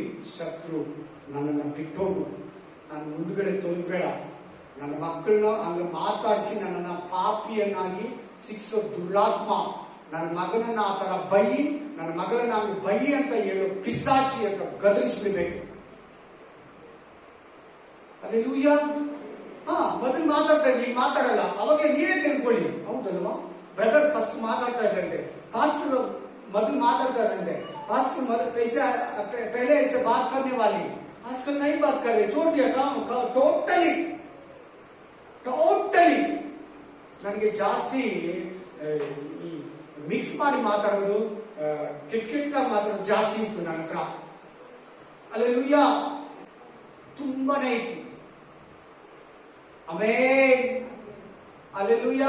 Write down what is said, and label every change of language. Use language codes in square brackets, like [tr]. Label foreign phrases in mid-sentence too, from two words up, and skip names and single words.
[kn] ಶತ್ರು, ನನ್ನನ್ನು ಬಿಟ್ಟೋಗು, ನನ್ನ ಮುಂದುಗಡೆ ತೊಲಗಬೇಡ, ನನ್ನ ಮಕ್ಕಳನ್ನ ಹಂಗ ಮಾತಾಡಿಸಿ ನನ್ನನ್ನು ಪಾಪಿಯನ್ನಾಗಿ ಶಿಕ್ಷೋ ದುರ್ಲಾತ್ಮ, ನನ್ನ ಮಗನನ್ನ ಆ ತರ ಬೈ, ನನ್ನ ಮಗಳನ್ನ ಹಂಗ ಬೈ ಅಂತ ಹೇಳೋ ಪಿಸಾಚಿ ಅಂತ ಗದರಿಸ್ಬಿಡ್ಬೇಕು. ಹಲ್ಲೆಲೂಯಾ. ಮೊದಲು ಮಾತಾಡ್ತಾ ಇದ್ದೀವಿ, ಮಾತಾಡಲ್ಲ, ಅವಾಗಲೇ ನೀವೇ ತಿಳ್ಕೊಳ್ಳಿ. ಹೌದಲ್ವಾ? ಬ್ರದರ್ ಫಸ್ಟ್ ಮಾತಾಡ್ತಾ ಇದ್ದಂತೆ, ಪಾಸ್ಟರ್ ಮೊದಲು ಮಾತಾಡ್ತಾ ಇದ್ದಂತೆ, [hi] ಪಾಸ್ಟರ್ पहले ऐसे बात करने वाली, आजकल नहीं बात कर रहे, छोड़ दिया काम टोटली. [kn] ನನಗೆ ಜಾಸ್ತಿ ಮಿಕ್ಸ್ ಮಾಡಿ ಮಾತಾಡೋದು, ಕೆಟ್ಟಾಗಿ ಮಾತಾಡೋದು ಜಾಸ್ತಿ ಇತ್ತು ನನ್ನ ಹತ್ರ. ಹಲ್ಲೆಲೂಯಾ, ತುಂಬಾನೇ ಇತ್ತು. ಆಮೆನ್, ಹಲ್ಲೆಲೂಯಾ.